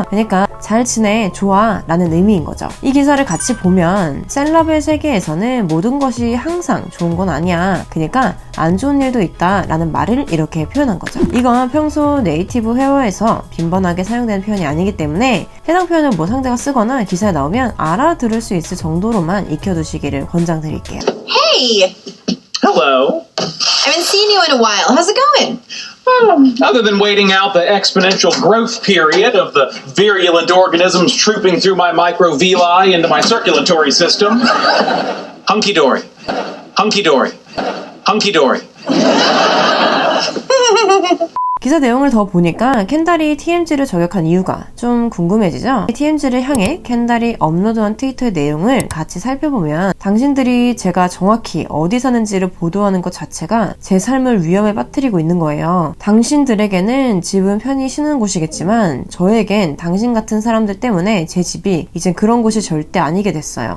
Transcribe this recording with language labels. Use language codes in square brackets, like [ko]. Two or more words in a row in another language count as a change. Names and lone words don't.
[ko] 그러니까 잘 지내, 좋아 라는 의미인 거죠. 이 기사를 같이 보면 셀럽의 세계에서는 모든 것이 항상 좋은 건 아니야. 그러니까 안 좋은 일도 있다 라는 말을 이렇게 표현한 거죠. 이건 평소 네이티브 회화에서 빈번하게 사용되는 표현이 아니기 때문에 해당 표현을 상대가 쓰거나 기사에 나오면 알아들을 수 있을 정도로만 익혀두시기를 권장드릴게요. [en] Hey! Hello. I haven't seen you in a while. How's it going? Other than waiting out the exponential growth period of the virulent organisms trooping through my microvilli into my circulatory system, hunky-dory, hunky-dory, hunky-dory. [ko] 기사 내용을 더 보니까 켄달이 TMZ를 저격한 이유가 좀 궁금해지죠? TMZ를 향해 켄달이 업로드한 트위터의 내용을 같이 살펴보면 당신들이 제가 정확히 어디 사는지를 보도하는 것 자체가 제 삶을 위험에 빠뜨리고 있는 거예요. 당신들에게는 집은 편히 쉬는 곳이겠지만 저에겐 당신 같은 사람들 때문에 제 집이 이젠 그런 곳이 절대 아니게 됐어요.